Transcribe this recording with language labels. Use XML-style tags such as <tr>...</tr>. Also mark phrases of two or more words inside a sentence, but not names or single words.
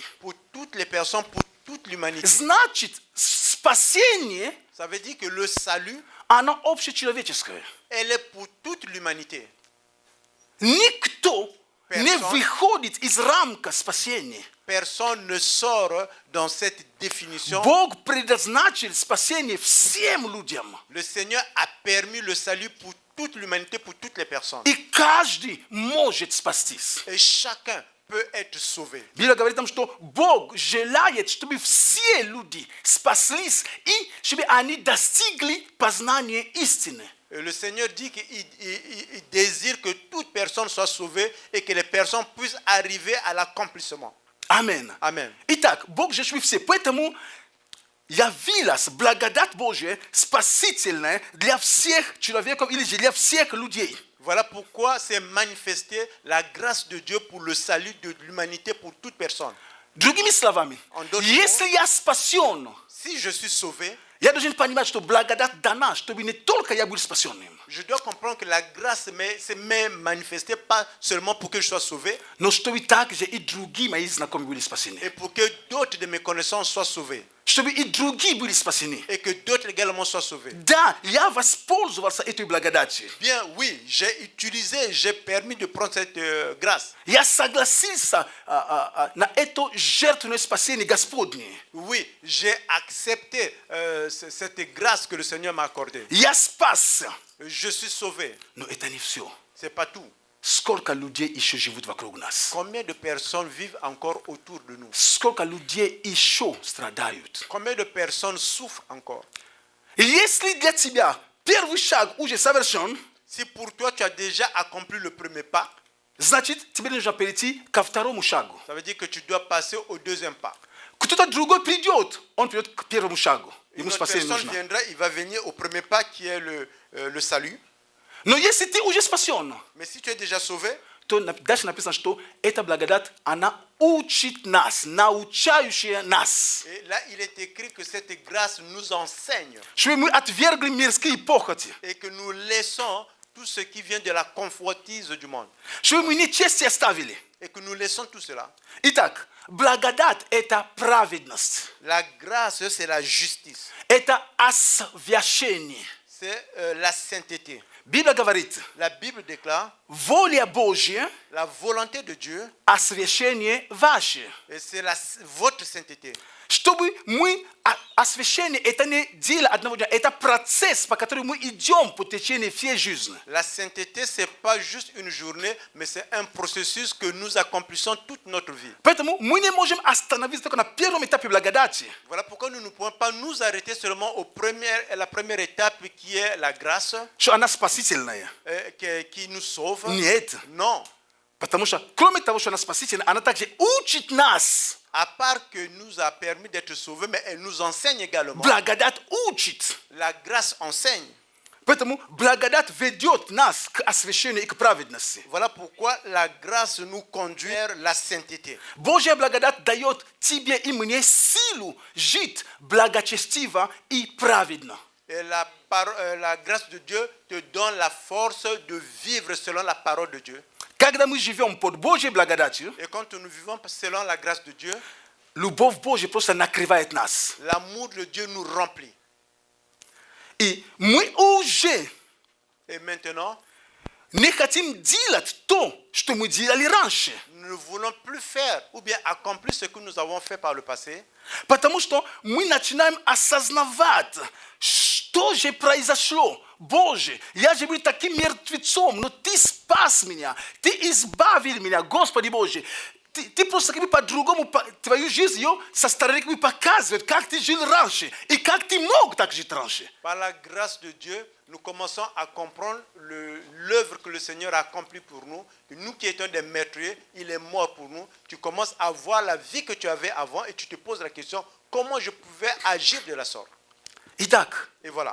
<fr>pour toutes les personnes, pour toute l'humanité.</fr> <ru>Значит, спасение,</ru> <fr>Ça veut dire que le salut,</fr> <ru>оно общечеловеческое.</ru> <fr>elle est pour toute l'humanité.</fr> <ru>Никто не</ru> <fr>Person.</fr> <ru>выходит из рамка спасения.</ru> <fr>Personne ne sort dans cette définition.</fr> <ru>Бог предназначил спасение всем людям.</ru> <fr>Le Seigneur a permis le salut pour toute l'humanité, pour toutes les personnes.</fr> <ru>И каждый может спастись.</ru> <fr>Et chacun peut être sauvé.</fr> <ru>Библия говорит нам, что Бог желает, чтобы все люди спаслись и чтобы они достигли познания истины.</ru> <fr>Et le Seigneur dit qu'il désire que toute personne soit sauvée et que les personnes puissent arriver à l'accomplissement.</fr> <ru>Амин.</ru> <fr>Amen.</fr> <ru>Итак, Бог же чтобы все. Поэтому явилась благодать Божья спасительная для всех человеков или же для всех людей.</ru> <fr>Voilà pourquoi c'est manifester la grâce de Dieu pour le salut de l'humanité, pour toute personne.</fr> <ru>Другими словами, Он должен если я спасен,</ru> <fr>Si je suis sauvé,</fr> <ru>я должен понимать, что благодать дана, чтобы не только я был спасенным,</ru> <fr>je dois comprendre que la grâce m'est manifestée pas seulement pour que je sois sauvé,</fr> <ru>но чтобы также и другие мои знакомые были спасены.</ru> <fr>et pour que d'autres de mes connaissances soient sauvés,</fr> <ru>Чтобы и другие были спасены.</ru> <fr>et que d'autres également soient sauvés.</fr> <ru>Да, я воспользовался этой благодатью.</ru> <fr>Bien, oui, j'ai permis de prendre cette grâce.</fr> <ru>Я согласился на это жертвенное спасение Господне.</ru> <fr>Oui, j'ai accepté cette grâce que le Seigneur m'a accordée.</fr> <ru>Я спасся.</ru> <fr>Je suis sauvé.</fr> <ru>Но это не все.</ru> <fr>C'est pas tout.</fr> <ru>Сколько людей еще живут вокруг нас?</ru> <fr>Combien de personnes vivent encore autour de nous?</fr> <ru>Сколько людей еще страдают?</ru> <fr>Combien de personnes souffrent encore?</fr> <ru>И если для тебя первый шаг уже совершен,</ru> <fr>Si pour toi tu as déjà accompli le premier pas,</fr> <ru>значит, тебе нужно перейти ко второму шагу.</ru> <fr>ça veut dire que tu dois passer au deuxième pas.</fr> <ru>Кто-то другой придет, он придет к первому шагу.</ru> <fr>Une</fr> <ru>Ему</ru> <fr>autre</fr> <ru>спасение</ru> <fr>personne</fr> <ru>нужно.</ru> <fr>viendra, il va venir au premier pas qui est le salut.</fr> <ru>Но если ты уже спасен,</ru> <fr>Mais si tu es déjà sauvé,</fr> <ru>то дальше написано, что эта благодать, она учит нас, научающая нас.</ru> <fr>et là il est écrit que cette grâce nous enseigne</fr> <ru>Чтобы мы отвергли мирские похоти.</ru> <fr>et que nous laissons tout ce qui vient de la convoitise du monde.</fr> <ru>Чтобы мы нечестие оставили.</ru> <fr>Et que nous laissons tout cela.</fr> <ru>Итак, благодать – это праведность.</ru> <fr>La grâce, c'est la justice.</fr> <ru>Это освящение.</ru> <fr>C'est la sainteté.</fr> <ru>Библия говорит,</ru> <fr>La Bible déclare</fr> <ru>воля Божья</ru> <fr>la volonté de Dieu –</fr> <ru>освящение ваше.</ru> <fr>et c'est votre sainteté.</fr> <ru>Чтобы мы освящение это не дело одного дня, это процесс, по которому мы идем по течению всей жизни.</ru> <fr>La sainteté, ce n'est pas juste une journée, mais c'est un processus que nous accomplissons toute notre vie.</fr> <ru>Поэтому мы не можем остановиться только на первом этапе благодати.</ru> <fr>Voilà pourquoi nous ne pouvons pas nous arrêter seulement à la première étape qui est la grâce</fr> <ru>Что она спасительная.</ru> <fr>qui nous sauve.</fr> <ru>Нет.</ru> <fr>Non.</fr> <ru>Потому что, кроме того, что она спасительная, она также учит нас.</ru> <fr>À part que nous a permis d'être sauvés, mais elle nous enseigne également.</fr> <ru>Благодать учит.</ru> <fr>La grâce enseigne.</fr> <ru>Поэтому благодать ведет нас к освящению и к праведности.</ru> <fr>Voilà pourquoi la grâce nous conduit vers la sainteté.</fr> <ru>Божья благодать дает тебе и мне силу жить благочестиво и праведно.</ru> <fr>Et la grâce de Dieu te donne la force de vivre selon la parole de Dieu.</fr> <ru>Когда мы живем под Божьей благодатью,</ru> <fr>Et quand nous vivons selon la grâce de Dieu,</fr> <ru>любовь Божья просто накрывает нас.</ru> <fr>l'amour de Dieu nous remplit.</fr> <ru>И мы уже</ru> <fr>Et maintenant,</fr> <ru>не хотим делать то, что мы делали раньше.</ru> <fr>nous ne voulons plus faire ou bien accomplir ce que nous avons fait par le passé.</fr> <ru>Потому что мы начинаем осознавать, что же произошло. Боже, я же был таким мертвецом, но Ты спас меня, Ты избавил меня, Господи Боже. Ты просто как бы по-другому твою жизнь ее со стороны как бы показывает, как ты жил раньше и как ты мог так жить раньше.</ru> <fr>Par la grâce de Dieu, nous commençons à comprendre l'œuvre que le Seigneur a accomplie pour nous. Que nous qui étions des meurtriers, il est mort pour nous. Tu commences à voir la vie que tu avais avant et tu te poses la question, comment je pouvais agir de la sorte.</fr> <ru>Итак,</ru> <fr>Et voilà,</fr>